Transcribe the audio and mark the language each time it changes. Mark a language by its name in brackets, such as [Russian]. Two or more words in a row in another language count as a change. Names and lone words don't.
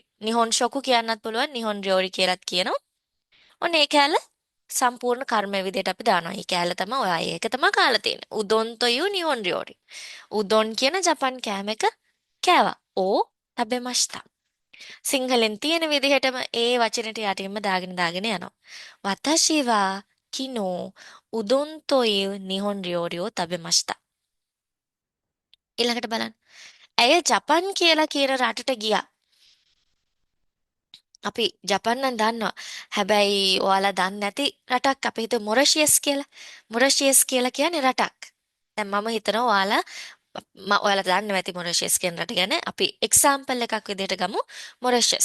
[Japanese] 日本食 [Sinhala] කියන්නත් පුළුවන් [Japanese] 日本料理 [Sinhala] කියලාත් කියනවා. ඔන්න ඒ කෑල්ල සම්පූර්ණ කර්මය විදිහට අපි දානවා. මේ කෑල්ල තමයි ඔයා ඒක තමයි කාලා තියෙන්නේ. [Japanese] うどんという日本料理. [Sinhala] උදොන් කියන ජපන් කෑම එක කෑවා. [Japanese] を食べました. [Sinhala] සිංහලෙන් තියෙන විදිහටම ඒ වචනෙට යටින්ම දාගෙන යනවා. [Japanese] 私はきのううどんという日本料理を食べました. [Sinhala] ඊළඟට බලන්න. ඇය ජපන් කියලා කියන රටට ගියා. අපි ජපන් නම් දන්නවා. හැබැයි ඔයාලා දන්නේ නැති රටක් අපි හිතමු මොරිෂියස් කියලා. මොරිෂියස් කියලා කියන්නේ රටක්. දැන් මම හිතනවා ඔයාලා දන්නේ නැති මොරිෂියස් කියන රට ගැන අපි එක්සැම්පල් එකක් විදිහට ගමු මොරිෂියස්.